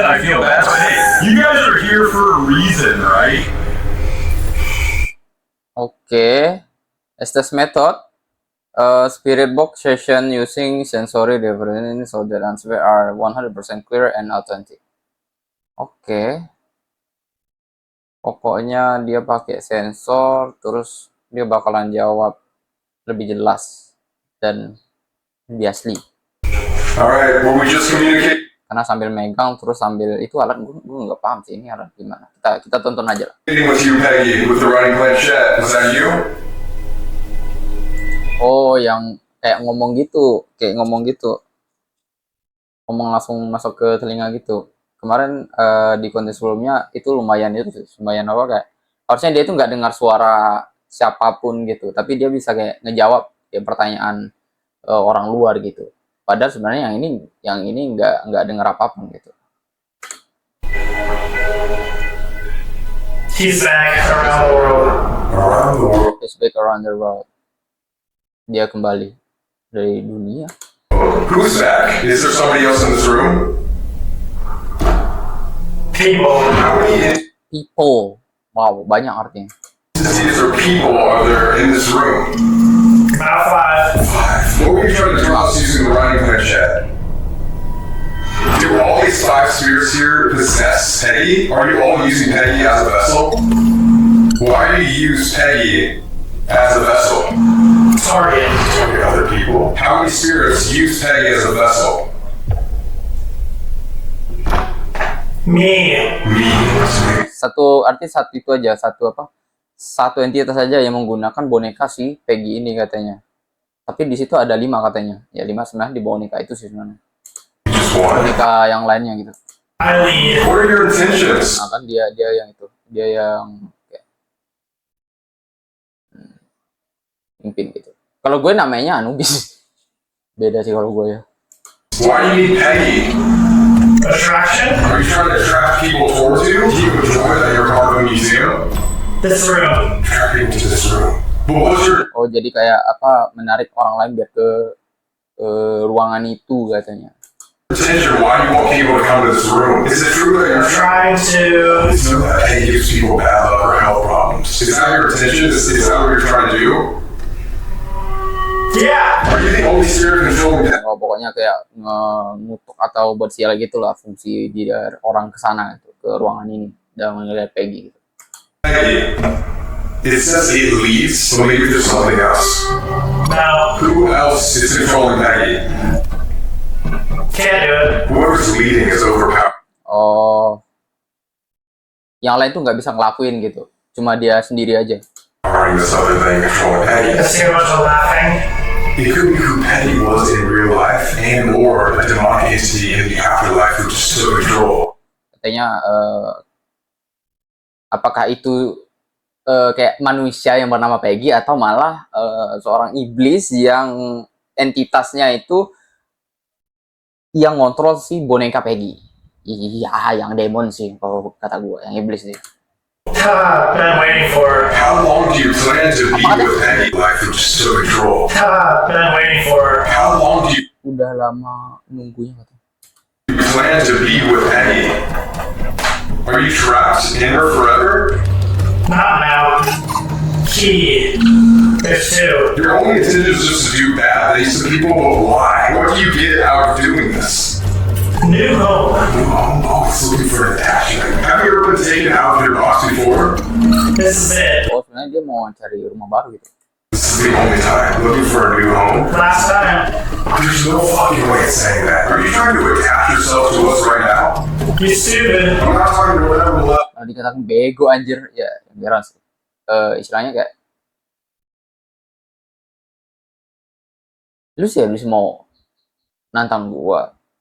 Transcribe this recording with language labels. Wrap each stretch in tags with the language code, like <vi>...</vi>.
<en>I feel bad, but hey, you guys are here for a reason, right? Oke. Estes method. Spirit box session using sensory development so that answers are 100% clear and authentic.</en> <id>Oke. Pokoknya dia pakai sensor, terus dia bakalan jawab lebih jelas dan lebih asli.</id> <en>Alright, well we just communicate</en> <id>Karena sambil megang, terus sambil itu alat gue nggak paham sih ini alat gimana. Kita tonton aja lah.</id> <en>with you, Peggy, with the writing planchette. Was that you?</en> <id>Oh, yang kayak ngomong gitu, ngomong langsung masuk ke telinga gitu. Kemarin di konten sebelumnya itu lumayan apa kayak harusnya dia itu nggak dengar suara siapapun gitu, tapi dia bisa kayak ngejawab kayak pertanyaan orang luar gitu. Padahal sebenarnya yang ini nggak dengar apapun gitu.</id> <en>He's back around the world. Around the world. He's back around the world.</en> <id>Dia kembali dari dunia.</id> <en>Who's back? Is there somebody else in this room? People. How many People.</en> <id>Wow, banyak artinya.</id> <en>entities or people are there in this room? About 5. What were you trying to draw us using the writing planchette? Do all these 5 spirits here possess Peggy? Are you all using Peggy as a vessel? Why do you use Peggy as a vessel? Target. Target other people. How many spirits use Peggy as a vessel? Me. Me.</en> <id>Satu itu aja, satu entitas saja yang menggunakan boneka si Peggy ini katanya. Tapi di situ ada 5 katanya. Ya 5 sebenarnya di boneka itu sih sebenarnya.</id> <en>Just one.</en> <id>Boneka yang lainnya gitu.</id> <en>I lead. What are your intentions?</en> <id>Nah kan dia yang itu, dia yang kayak mimpin gitu. Kalau gue namanya Anubis. Beda sih kalau gue ya.</id> <en>Why do you need Peggy? Attraction. Are you trying to attract people towards you? Do you enjoy that you're part of a museum? This room. Attract people to this room. But what's your</en> <id>Oh jadi kayak apa menarik orang lain biar ke ruangan itu katanya.</id> <en>intention? Why do you want people to come to this room? Is it true that you're Trying to. so that Peggy gives people bad luck or health problems? Is that your intention? Is that what you're trying to do? Yeah. Are you the only spirit controlling Peggy?</en> <id>Oh, pokoknya kayak ngutuk atau bersial gitu lah fungsi dia orang ke sana gitu, ke ruangan ini dan melihat Peggy gitu.</id> <en>It says it leads, so maybe there's something else. No. Who else is controlling Peggy? Can't do it. Whoever's leading is overpowered.</en> <id>Oh, yang lain tuh nggak bisa ngelakuin gitu, cuma dia sendiri aja.</id> <en>Powering this other thing controlling Peggy. Let's hear a bunch of laughing. It could be who Peggy was in real life and or a demonic entity in the afterlife who just took control.</en> <id>Katanya apakah itu kayak manusia yang bernama Peggy atau malah seorang iblis yang entitasnya itu yang ngontrol si boneka Peggy. Iya, yang demon sih kalau kata gue, yang iblis sih.</id> <en>Been waiting for. How long do you plan to be with Peggy? Life just took control. Been waiting for. How long do you</en> <id>Udah lama nunggunya kata.</id> <en>plan to be with Peggy? Are you trapped in her forever? Not now. Key. There's two. Your only intention is just to do bad things to people, but why? What do you get out of doing this? New home. Oh, it's looking for an attachment. Have you ever been taken out of your box before? This is it.</en> <id>Oh, sebenarnya dia mau cari rumah baru gitu.</id> <en>This is the only time. Looking for a new home? Last time. There's no fucking way of saying that. Are you trying to attach yourself to us right now? You stupid. I'm not talking to whatever level.</en> <id>Nah, dikatakan bego anjir, ya biaran sih. Istilahnya kayak lu sih mau nantang gua.</id>